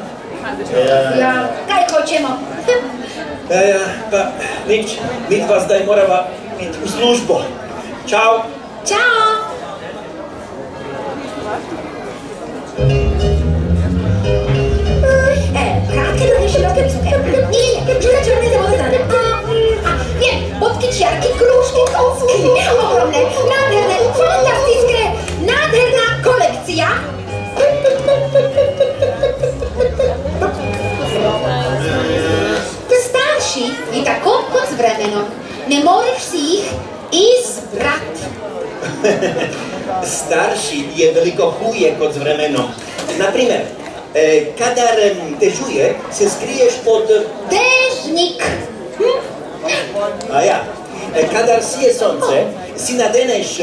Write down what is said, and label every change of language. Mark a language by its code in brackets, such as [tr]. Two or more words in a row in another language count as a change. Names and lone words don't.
[sl] ja, kaj hočemo? Ja, pa nič. Mi dva zdaj morava iti v službo. Čau. [sk] Čao! Kratke, dlhé, široké, vysoké. Nie, žlté, červené, modré, zelené. Viem, bodky, čiarky, krúžky, kousky. Ohromné, nádherné, fantastické, nádherná kolekcia. [sl] Starší je tako kot s vremenom. Ne moreš si jih izbrat. Starši je veliko huje kot z vremenom. Naprimer, kadar dežuje, se skriješ pod... Dežnik. A ja, kadar sije sonce, si nadeneš...